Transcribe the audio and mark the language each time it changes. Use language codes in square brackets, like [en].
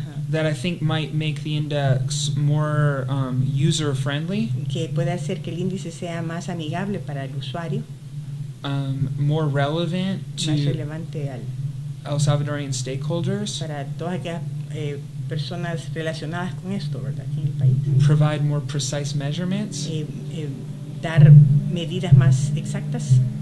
[en] That I think might make the index more user friendly. [es] Que puede hacer que el índice sea más amigable para el usuario. [en] More relevant to [es] más relevante al [en] El Salvadorian stakeholders. [es] Para todas aquellas personas relacionadas con esto, ¿verdad? Aquí en el país. [en] Provide more precise measurements. [es] Dar medidas más exactas.